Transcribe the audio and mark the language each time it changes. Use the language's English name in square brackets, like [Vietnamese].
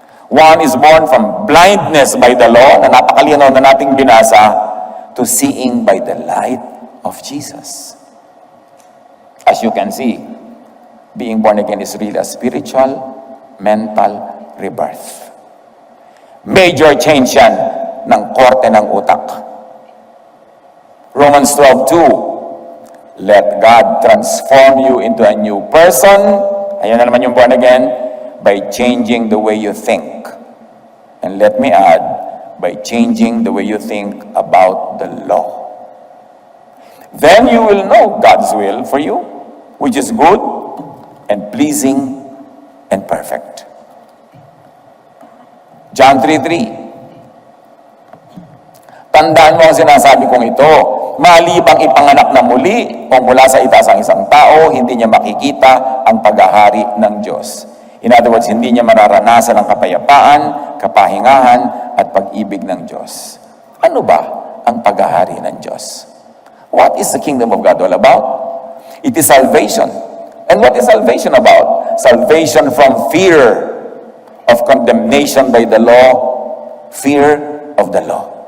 [English] One is born from blindness by the law, [Filipino] na napakalinaw na nating binasa, [English] to seeing by the light of Jesus. As you can see, being born again is really a spiritual, mental rebirth. Major change [Filipino] yan ng korte ng utak. [English] Romans 12:2, let God transform you into a new person. [Filipino] Ayan na naman yung [English] born again, by changing the way you think. And let me add, by changing the way you think about the law. Then you will know God's will for you, which is good and pleasing and perfect. John 3:3. [Filipino] Tandaan mo ang sinasabi kong ito, malibang ipanganak na muli o mula sa itaas ang isang tao, hindi niya makikita ang paghahari ng Diyos. [English] In other words, [Filipino] hindi niya mararanasan ang kapayapaan, kapahingahan, at pag-ibig ng Diyos. Ano ba ang paghahari ng Diyos? [English] What is the kingdom of God all about? It is salvation. And what is salvation about? Salvation from fear of condemnation by the law, fear of the law.